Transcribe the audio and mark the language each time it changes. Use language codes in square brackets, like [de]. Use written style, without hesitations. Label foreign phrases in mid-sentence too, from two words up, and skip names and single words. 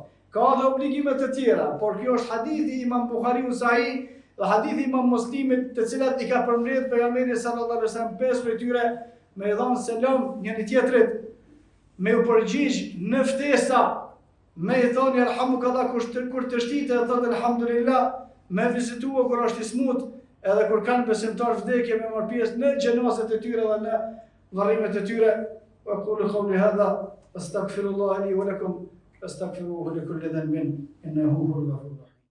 [sq] Ka dhe obligime të tjera, por kjo është hadithi Imam Buhariu Sahih dhe hadithi Imam Muslimit, të cilat i ka përmbledh pejgamberi [ar] صلى الله عليه وسلم [sq] 5 prej tyre me i dhënë selam njëri tjetrit, me u përgjigj në ftesa, me i thonë yarhamukallah kur të shtitë dhe thotë alhamdulillah, me vizitua kur është i smut, edhe kur kanë besimtar vdekje me marr pjesë në xhenozat e tyre dhe në varrimet e tyre. [ar] وقولوا قولي هذا أستغفر الله لي ولكم أستغفره لكل ذنب إنه هو الغفور.